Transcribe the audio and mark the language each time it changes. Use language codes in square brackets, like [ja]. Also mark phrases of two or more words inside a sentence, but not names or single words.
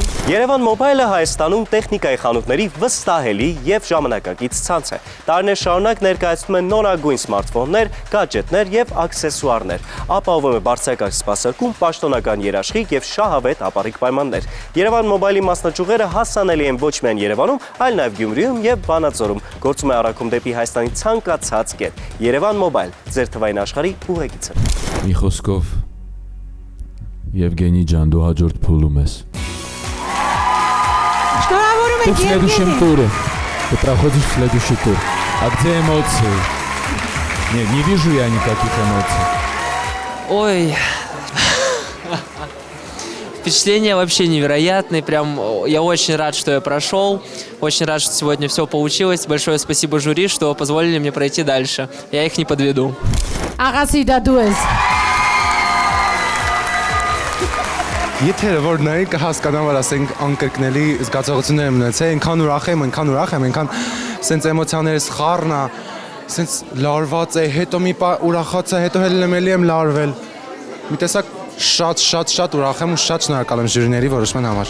[hy] Երևան Մոբայլը Հայաստանում տեխնիկայի խանութների վստահելի եւ ժամանակակից ցանց է։ Տարիներ շարունակ ներկայացնում են նորագույն սմարթֆոններ, գadgetներ եւ աքսեսուարներ։ Ապահովում է բարձրակարգ սպասարկում, պաշտոնական երաշխիք եւ շահավետ ապառիկ պայմաններ։ Երևան Մոբայլի մասնաճյուղերը հասանելի են ոչ միայն Երևանում, այլ նաեւ Գյումրիում եւ Վանաձորում։ Գործում է առաքում դեպի Հայաստանի ցանկացած կետ։ Երևան Մոբայլ, ձեր թվային աշխարհի ուղեկիցը։ Մի խոսքով Եվգենի ջան, դու հաջորդ փուլում ես։ Շնորհավորում [ru] Ты [hy] ենք [ru] в следующем туре. Ты проходишь в следующий тур. А где эмоции? Нет, не вижу я никаких эмоций. Ой, впечатления вообще невероятные, прям я очень рад, что я прошел, очень рад, что сегодня все получилось. Большое спасибо жюри, что позволили мне пройти дальше. Я их не подведу. [hy] Աղասիդա դու ես։ Եթե որ նայի կհասկանամ, որ ասենք անկրկնելի զգացողություններ եմ ունեցել, այնքան ուրախ եմ, այնքան սենց էմոցիաներս խառն է, սենց լարված է, հետո մի պա ուրախած է, հետո հելնեմելի եմ լարվել։ Մի տեսակ շատ ուրախ եմ ու շատ շնորհակալ եմ ժյուրիների որոշման համար։